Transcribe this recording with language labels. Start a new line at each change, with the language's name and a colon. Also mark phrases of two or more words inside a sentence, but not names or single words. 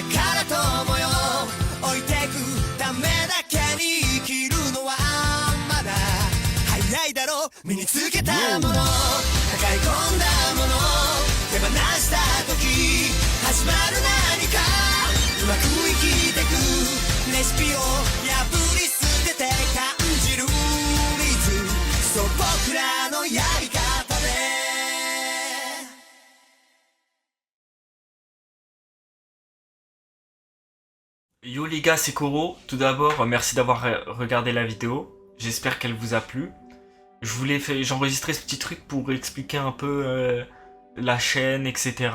Japanese: から友よ置いてくためだけに生きるのはまだ早いだろう身につけたもの抱え込んだもの手放した時始まる何かうまく生きてくレシピを破り捨てて感じる水そう僕らのやり方で
French: Yo les gars, c'est Koro. Tout d'abord, merci d'avoir regardé la vidéo. J'espère qu'elle vous a plu. J'ai enregistré ce petit truc pour expliquer un peu la chaîne, etc.